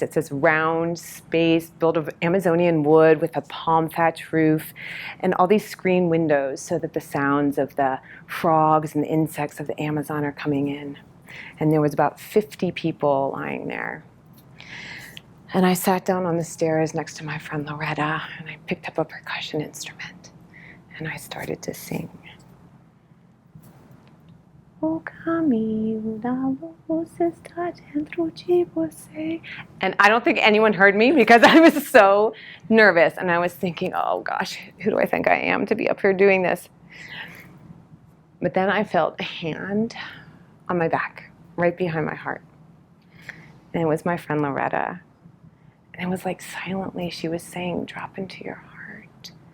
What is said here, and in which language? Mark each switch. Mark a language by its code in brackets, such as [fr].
[en] It's this round space built of Amazonian wood with a palm thatch roof and all these screen windows so that the sounds of the frogs and the insects of the Amazon are coming in. And there was about 50 people lying there. And I sat down on the stairs next to my friend Loretta, and I picked up a percussion instrument, and I started to sing. [pt] O caminho da luz está dentro de você. [en] And I don't think anyone heard me because I was so nervous. And I was thinking, oh gosh, who do I think I am to be up here doing this? But then I felt a hand on my back, right behind my heart. And it was my friend Loretta. And it was like silently she was saying, drop into your heart.